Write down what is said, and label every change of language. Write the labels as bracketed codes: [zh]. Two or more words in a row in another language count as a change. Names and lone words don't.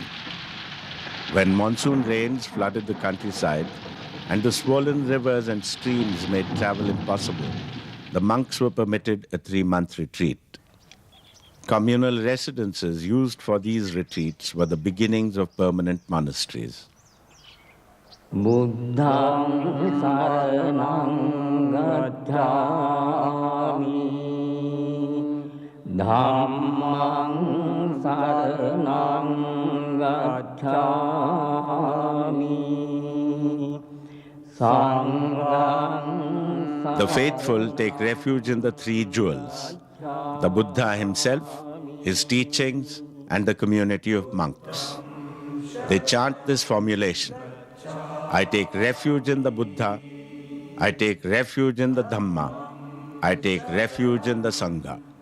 [en] When monsoon rains flooded the countryside and the swollen rivers and streams made travel impossible, the monks were permitted a 3-month retreat. Communal residences used for these retreats were the beginnings of permanent monasteries. [pi] Buddham saranam gacchami Dhammam saranam gacchami Sangham. [en] The faithful take refuge in the 3 jewels: the Buddha himself, his teachings, and the community of monks. They chant this formulation: I take refuge in the Buddha, I take refuge in the Dhamma, I take refuge in the Sangha.